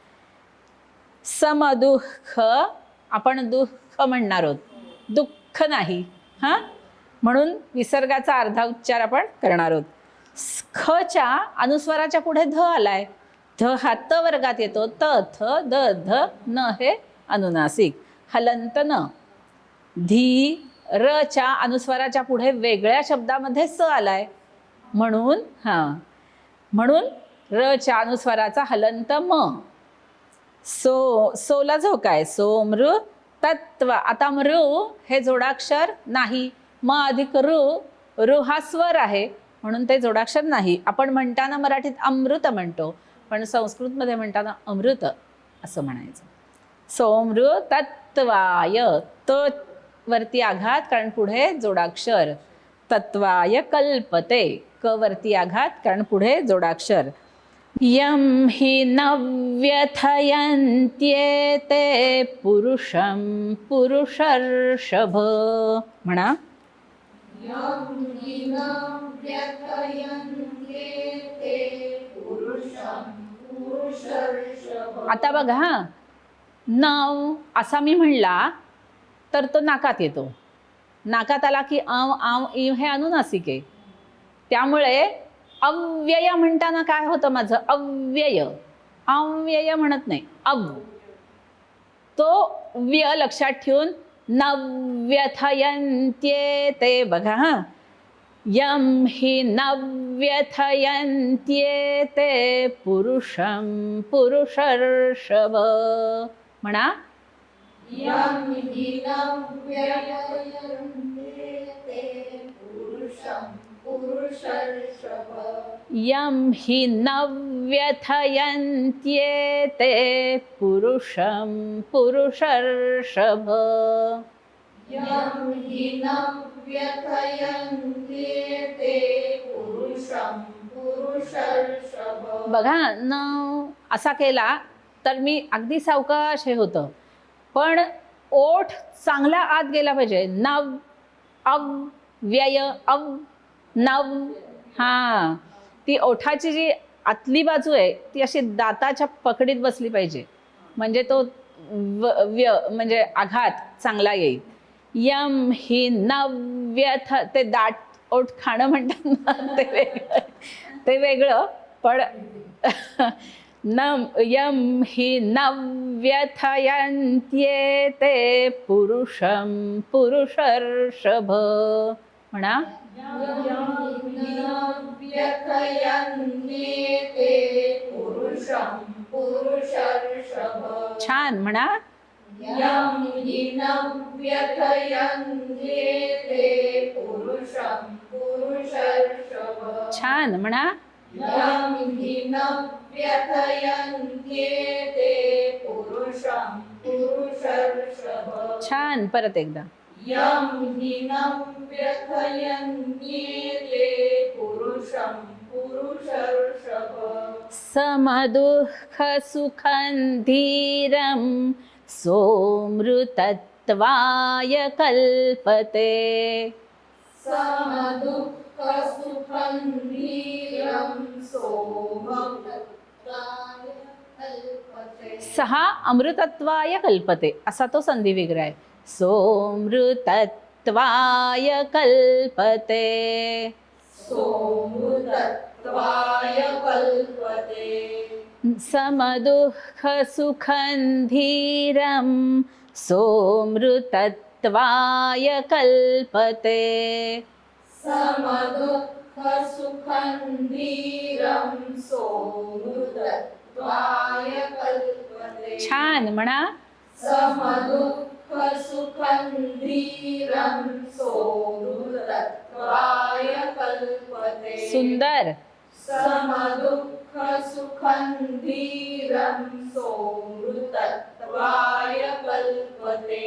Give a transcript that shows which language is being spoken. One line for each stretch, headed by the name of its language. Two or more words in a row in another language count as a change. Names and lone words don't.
Marathi: समदुःख, आपण दुःख म्हणणार आहोत, दुःख नाही, हा, म्हणून विसर्गाचा अर्धा उच्चार आपण करणार आहोत. खच्या अनुस्वाराच्या पुढे ध आलाय, ध हा त वर्गात येतो, त थ द ध न हे अनुनासिक. हलंत न. धी रच्या अनुस्वाराच्या पुढे वेगळ्या शब्दामध्ये स आलाय म्हणून म्हणून रच्या अनुस्वाराचा हलंत म. सोला झोकाय, सो मृ तत्व. आता मृ हे जोडाक्षर नाही, म अधिक ऋ हा स्वर आहे म्हणून ते जोडाक्षर नाही. आपण म्हणताना मराठीत अमृत म्हणतो, पण संस्कृतमध्ये म्हणताना अमृत असं म्हणायचं.
Sanskrit: सोमृ तत्वाय,
Marathi: त वरती आघात कारण पुढे जोडाक्षर.
Sanskrit: तत्वाय कल्पते,
Marathi: क वरती आघात कारण पुढे जोडाक्षर.
Sanskrit: यम हि न व्यथयन्त्येते पुरुषं पुरुषर्षभ.
Marathi: म्हणा.
Sanskrit: यम हि न व्यथयन्त्येते पुरुषं पुरुषर्षभ.
Marathi: आता बघा हा, नव असा मी म्हणला तर तो नाकात येतो. नाकात आला की आव आव इव हे अनुनासिक आहे. त्यामुळे अव्यय म्हणताना काय होतं माझं? अव्यय, अव्यय म्हणत नाही, अव. तो व्य लक्षात ठेवून नव्यथयन्त्येते. बघा हा,
Sanskrit: यम हि नव्यथयन्त्येते पुरुषं पुरुषर्षभ.
Marathi: म्हणा.
Sanskrit: यम हि न व्यथयन्त्येते पुरुषं पुरुषर्षभ. यम हि नव्यथयन्त्येते पुरुषं पुरुषर्षभ. यम हि न व्यथयन्त्येते पुरुषं पुरुषर्षभ.
Marathi: बघा, न असा केला तर मी अगदी सावकाश हे होतं, पण ओठ चांगला आत गेला पाहिजे. नव अव व्यय अव नव. हा, ती ओठाची जी आतली बाजू आहे ती अशी दाताच्या पकडीत बसली पाहिजे, म्हणजे तो व्य म्हणजे आघात चांगला येईल.
Sanskrit: यम हि नव्यथ,
Marathi: ते दाट ओठ खाणं म्हणतात ना, ते वेगळं, पण
Sanskrit: यम हि नव्यथयन्त्येते पुरुषं पुरुषर्षभ.
Marathi: म्हणा.
Sanskrit: यम हि न व्यथयन्त्येते पुरुषं पुरुषर्षभ.
Marathi: छान. म्हणा.
Sanskrit: यम हि न व्यथयन्त्येते पुरुषं पुरुषर्षभ.
Marathi: छान. म्हणा.
Sanskrit: यम हि न व्यथयन्त्येते पुरुषं पुरुषर्षभ.
Marathi: छान. परत एकदा.
Sanskrit: यम हि न व्यथयन्त्येते पुरुषं पुरुषर्षभ. समदुःख सुखं धीरं सोमृतत्वाय कल्पते. समदुःख सुखं धीरं सोमृतत्वाय कल्पते.
Marathi: सहा
Sanskrit: अमृतत्वाय कल्पते
Marathi: असा तो संधी विग्रह आहे.
Sanskrit: सोमृतत्वाय कल्पते सोमृतत्वाय कल्पते समदुःखसुखं धीरं सोमृतत्वाय कल्पते समदुःखसुखं धीरं सोमृतत्वाय कल्पते
Marathi: छान म्हणा
Sanskrit: समदुःखसुखं धीरं सोमृतत्वाय कल्पते
Marathi: सुंदर
Sanskrit: समदुःखसुखं धीरं सोमृतत्वाय कल्पते